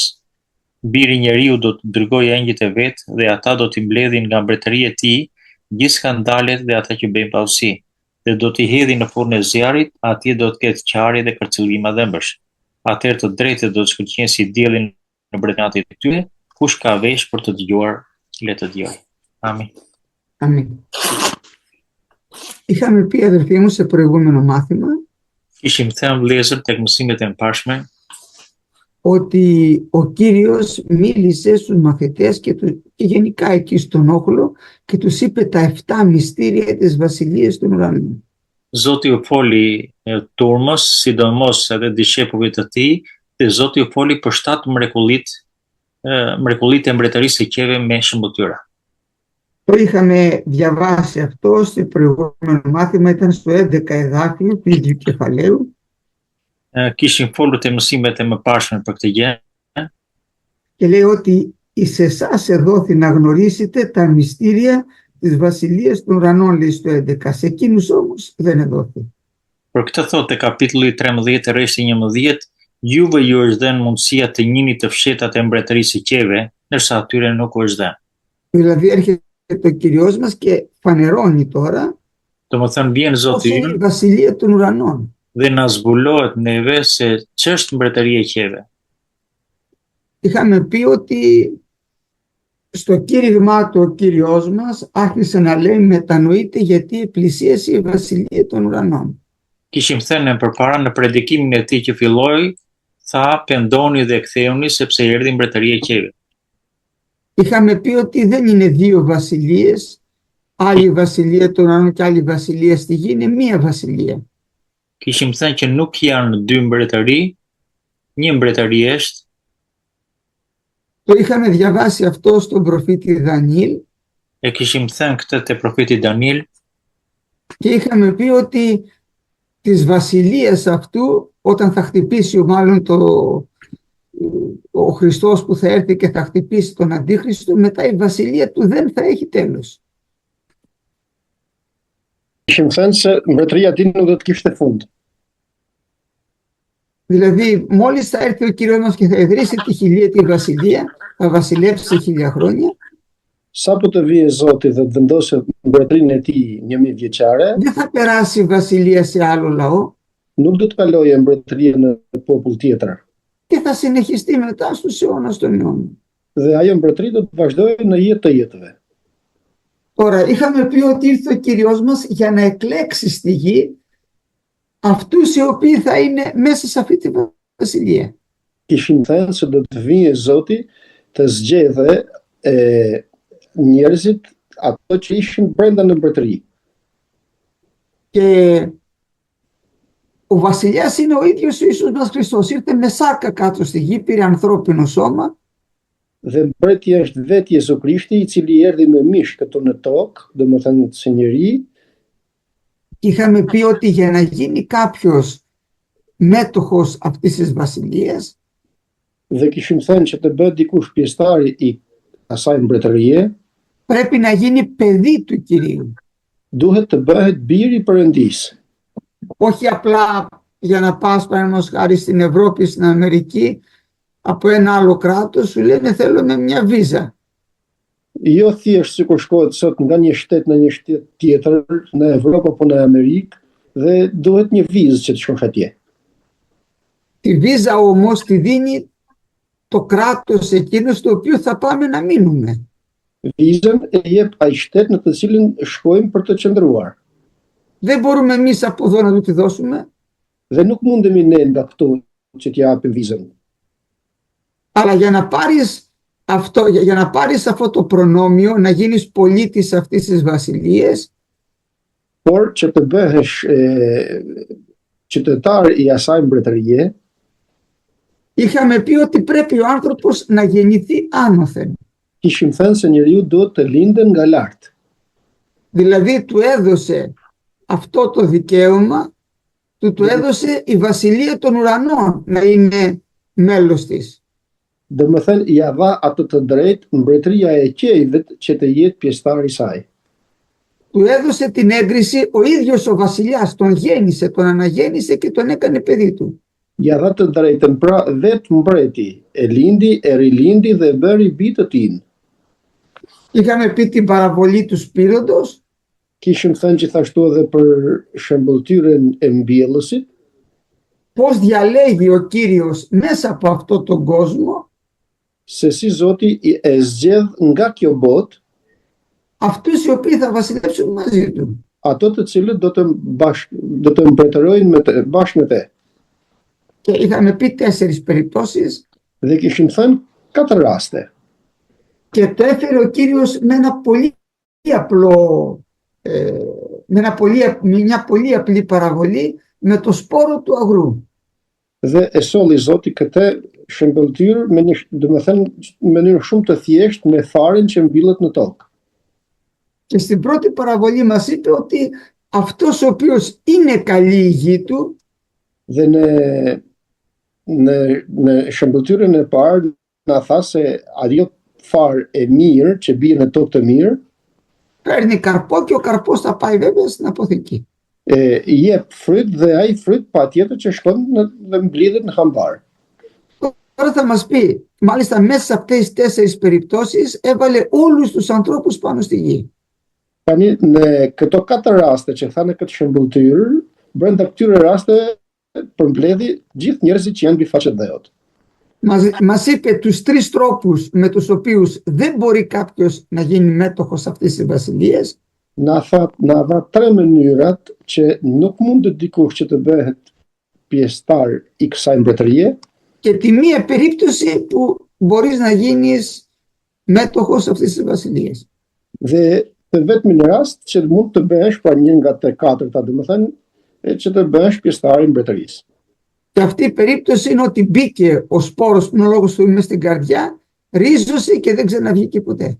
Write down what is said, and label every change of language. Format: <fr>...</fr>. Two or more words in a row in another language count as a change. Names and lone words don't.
<sq>Biri i njeriu do të dërgojë engjëjt e vet dhe ata do t'i mbledhin nga mbretëria e tij gjithë skandalet dhe ata që bëjnë pavësi, dhe do t'i hedhin në furrën e zjarrit, atje do të ketë qarje dhe kërcëllima dhëmbësh. Atëherë të drejtët do të shkëlqejnë si diellin në bretënatin e tyre. Kush ka vesh për të dëgjuar, le të dëgjojë. Amin. Amin.</sq> <el>Είχαμε πει, αδερφοί μου, σε προηγούμενο μάθημα</el> <sq>Kishim thënë vëllezër tek mësimet e mëparshme</sq> <el>ότι ο Κύριος μίλησε στους μαθητές και γενικά εκεί στον όχλο και τους είπε τα 7 μυστήρια της Βασιλείας των Ουρανών.</el> <sq>Zoti u foli turmës, sidomos edhe dishepujve të tij, dhe Zoti u foli për 7 mrekullitë e mbretërisë së qeve me shëmbëtyra.</sq> <el>Το είχαμε διαβάσει αυτό στο προηγούμενο μάθημα, ήταν στο 11 εδάφιο του ίδιου κεφαλαίου.</el> <sq>Kishim folur te mësimet e mëparshme për këtë gjë.</sq> <el>Και λέει ότι εις εσάς εδόθη να γνωρίσετε τα μυστήρια της Βασιλείας των Ουρανών, λέει στο 11. Σε εκείνους όμως δεν εδόθη.</el> <sq>Për këtë thotë kapitulli 13 rreshti 11, juve ju është dhënë mundësia të njihni të fshetat e mbretërisë së qeve, ndërsa atyre nuk u është dhënë.</sq> <el>Δηλαδή έρχεται ο Κυριός μας και φανερώνει τώρα</el> <sq>Domethënë vjen Zoti</sq> <el>η Βασιλεία των Ουρανών.</el> <sq>Dhe na zbulohet neve se ç'është mbretëria e qeve.</sq> <el>Είχαμε πει ότι στο κήρυγμά του ο Κύριος μας άρχισε να λέει μετανοείτε γιατί πλησίασε η Βασιλεία των Ουρανών.</el> <sq>Kishim thënë përpara në predikimin e tij që filloi, tha pendoni dhe ktheuni sepse erdhi mbretëria e qeve.</sq> <el>Είχαμε πει ότι δεν είναι 2 βασιλείες, άλλη βασιλεία των ουρανών και άλλη βασιλεία στη γη, είναι μία βασιλεία.</el> <sq>Kishim thënë që nuk janë 2 mbretëri, një mbretëri është.</sq> <el>Το είχαμε διαβάσει αυτό στον προφήτη Δανιήλ.</el> <sq>Kishim thënë këtë te profeti Daniel.</sq> <el>Και είχαμε πει ότι της βασιλείας αυτού, όταν θα χτυπήσει μάλλον ο Χριστός που θα έρθει και θα χτυπήσει τον Αντίχριστο, μετά η βασιλεία του δεν θα έχει τέλος.</el> <sq>Kishim thënë se mbretëria e tij nuk do të kishte fund.</sq> <el>Δηλαδή, μόλις θα έρθει ο Κύριος μας και θα ιδρύσει τη χιλιετή βασιλεία, θα βασιλεύσει 1000 χρόνια,</el> <sq>Sapo të vijë Zoti dhe të vendosë mbretërinë e tij 1000 vjeçare,</sq> <el>δεν θα περάσει η βασιλεία σε άλλο λαό</el> <sq>nuk do të kalojë mbretëria në popull tjetër.</sq> <el>και θα συνεχιστεί μετά στους αιώνας των αιώνων.</el> <sq>Dhe ajo mbretëri do të vazhdojë në jetë të jetëve.</sq> <el>Τώρα, είχαμε πει ότι ήρθε ο Κύριος μας για να εκλέξει στη γη αυτούς οι οποίοι θα είναι μέσα σε αυτή τη βασιλεία.</el> <sq>Kishin thënë se do të vijë Zoti të zgjedhë njerëzit ato që ishin brenda në mbretëri.</sq> <el>Και ο βασιλιάς είναι ο ίδιος ο Ιησούς μας Χριστός. Ήρθε με σάρκα κάτω στη γη, πήρε ανθρώπινο σώμα</el> <sq>Dhe mbretja është vetë Jezu Krishti, i cili erdhi me mish këtu në tokë, domethënë si njeri,</sq> <el>και είχαμε πει ότι για να γίνει κάποιος μέτοχος αυτής της βασιλείας</el> <sq>dhe kishim thënë që të bëhet dikush pjesëtari i asaj mbretërie,</sq> <el>πρέπει να γίνει παιδί του Κυρίου.</el> <sq>duhet të bëhet biri i Perëndisë.</sq> <el>Όχι απλά για να πας παραδείγματος χάρη στην Ευρώπη, στην Αμερική, από ένα άλλο κράτος, σου λένε θέλουμε μια βίζα.</el> <sq>Jo thjesht sikur shkohet sot nga një shtet në një shtet tjetër, në Evropë apo në Amerikë, dhe duhet një vizë që të shkosh atje.</sq> <el>Τη βίζα όμως τη δίνει το κράτος εκείνο στο οποίο θα πάμε να μείνουμε.</el> <sq>Vizën e jep ai shtet në të cilin shkojmë për të qëndruar.</sq> <el>Δεν μπορούμε εμείς από εδώ να του τη δώσουμε,</el> <sq>Dhe nuk mundemi ne nga këtu që t'ja japim vizën.</sq> <el>αλλά για να πάρεις αυτό το προνόμιο, να γίνεις πολίτης αυτής της βασιλείας,</el> <sq>Por që të bëhesh qytetar i asaj mbretërie,</sq> <el>είχαμε πει ότι πρέπει ο άνθρωπος να γεννηθεί άνωθεν.</el> <sq>kishim thënë se njeriu duhet të linden nga lart.</sq> <el>Δηλαδή του έδωσε αυτό το δικαίωμα, του έδωσε η βασιλεία των ουρανών να είναι μέλος της.</el> <sq>Domethënë ja dha atë të drejtë mbretëria e qiejve që të jetë pjesëtar i saj.</sq> <el>Του έδωσε την έγκριση ο ίδιος ο βασιλιάς, τον γέννησε, τον αναγέννησε και τον έκανε παιδί του.</el> <sq>Ja dha të drejtën pra vetë mbreti, e lindi, e rilindi dhe e bëri bi të tij.</sq> <el>Είχαμε πει την παραβολή του Σπύροντος,</el> <sq>Kishim thënë gjithashtu edhe për shëmbëltyrën e mbjellësit,</sq> <el>πώς διαλέγει ο Κύριος μέσα από αυτό τον κόσμο</el> <sq>se si Zoti e zgjedh nga kjo botë</sq> <el>αυτούς οι οποίοι θα βασιλεύσουν μαζί του.</el> <sq>ato të cilët do të mbretërojnë bashkë me te.</sq> <el>Και είχαμε πει 4 περιπτώσεις</el> <sq>Dhe kishim thënë 4 raste.</sq> <el>και το έφερε ο Κύριος με ένα πολύ απλό, με μια πολύ απλή παραβολή, με το σπόρο του αγρού.</el> <sq>Dhe e solli Zoti këtë shëmbëltyrë me një, domethënë në mënyrë shumë të thjeshtë me farin që mbillet në tokë.</sq> <el>Και στην πρώτη παραβολή μας είπε ότι αυτός ο οποίος είναι καλή η γη του,</el> <sq>Dhe në shëmbëltyrën e parë na tha se ajo farë e mirë që bie në tokë të mirë,</sq> <el>παίρνει καρπό και ο καρπός θα πάει βέβαια στην αποθήκη.</el> <sq>jep fryt dhe ai fryt patjetër që shkon dhe mblidhet në hambar.</sq> <el>Τώρα θα μας πει, μάλιστα μέσα σε αυτές τις 4 περιπτώσεις έβαλε όλους τους ανθρώπους πάνω στη γη.</el> <sq>Tani në këto 4 raste që tha në këtë shëmbëltyrë, brenda këtyre raste përmbledhi gjithë njerëzit që janë mbi faqe të dhëut.</sq> <el>Μας είπε τους 3 τρόπους με τους οποίους δεν μπορεί κάποιος να γίνει μέτοχος αυτής της βασιλείας.</el> <sq>Na dha 3 mënyrat që nuk mundet dikush që të bëhet pjesëtar i kësaj mbretërie,</sq> <el>Και τη μία περίπτωση που μπορείς να γίνεις μέτοχος αυτής της βασιλείας.</el> <sq>dhe të vetmin rast që mund të bëhesh pra një nga të 4-ta, domethënë që të bëhesh pjesëtar i mbretërisë.</sq> <el>Και αυτή η περίπτωση είναι ότι μπήκε ο σπόρος που είναι ο λόγος του μες στην καρδιά, ρίζωσε και δεν ξαναβγήκε ποτέ.</el>